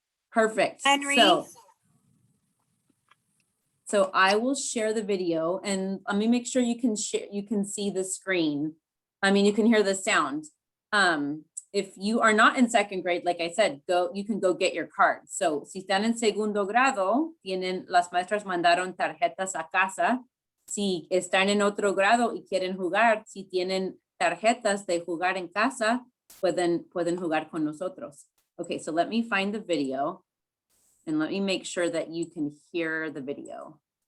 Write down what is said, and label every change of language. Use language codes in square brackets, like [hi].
[en] Perfect. Henry. So I will share the video and let me make sure you can share, you can see the screen. I mean, you can hear the sound. If you are not in second grade, like I said, you can go get your cards. [es] So si están en segundo grado, las maestras mandaron tarjetas a casa. Si están en otro grado y quieren jugar, si tienen tarjetas de jugar en casa, pueden jugar con nosotros. [en] Okay, so let me find the video. And let me make sure that you can hear the video.